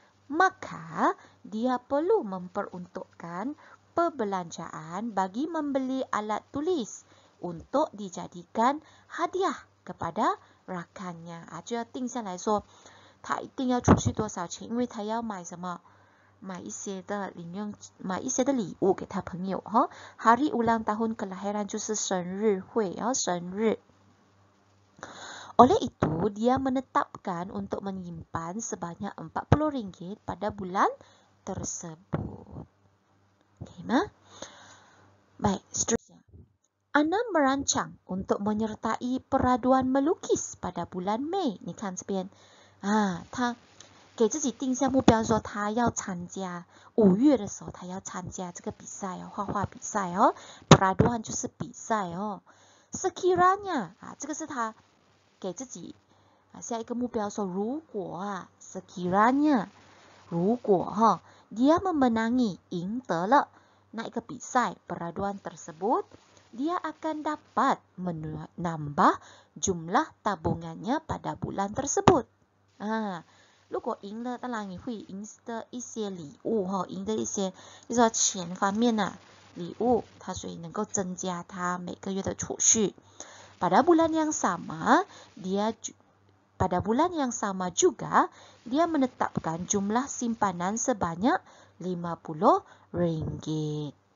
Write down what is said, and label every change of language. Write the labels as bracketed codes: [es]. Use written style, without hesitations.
[ms] Maka, dia perlu memperuntukkan perbelanjaan bagi membeli alat tulis untuk dijadikan hadiah kepada rakannya. [zh] 就要定下来说，他一定要储蓄多少钱，因为他要买什么？买一些的礼物给他朋友 [ms] Hari ulang tahun kelahiran [zh] 就是生日会生日 [ms] Oleh itu, dia menetapkan untuk menyimpan sebanyak RM40 pada bulan tersebut. Okey, Ma? Baik, seterusnya. Ana merancang untuk menyertai peraduan melukis pada bulan Mei. [zh] 你看这边，他给自己定下目标，说他要参加5月的时候，他要参加这个比赛哦，画画比赛哦。 peraduan 就是比赛哦。 [ms] sekiranya [zh] 这个是他给自己下一个目标，说如果 [ms] sekiranya 如果dia memenangi [zh] 赢得了那一个比赛 [ms] peraduan tersebut, dia akan dapat menambah jumlah tabungannya pada bulan tersebut. [zh] 如果赢了，当然你会赢得一些礼物赢得一些就是说钱方面礼物，它所以能够增加它每个月的储蓄。 [ms] Pada bulan yang sama juga dia menetapkan jumlah simpanan sebanyak RM50.